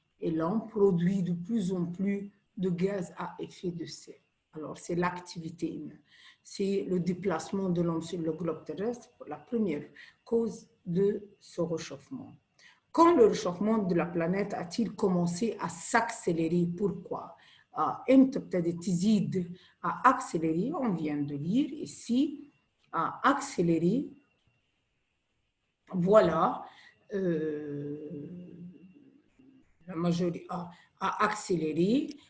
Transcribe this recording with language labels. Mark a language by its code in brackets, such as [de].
[fr] Et l'homme produit de plus en plus de gaz à effet de serre. Alors, c'est l'activité humaine. C'est le déplacement de l'homme sur le globe terrestre, la première cause de ce réchauffement. Quand le réchauffement de la planète a-t-il commencé à s'accélérer? Pourquoi? [ar] امتى ابتدت تزيد [fr] à accélérer? On vient de lire ici, à accélérer. Voilà, la majorité a accéléré.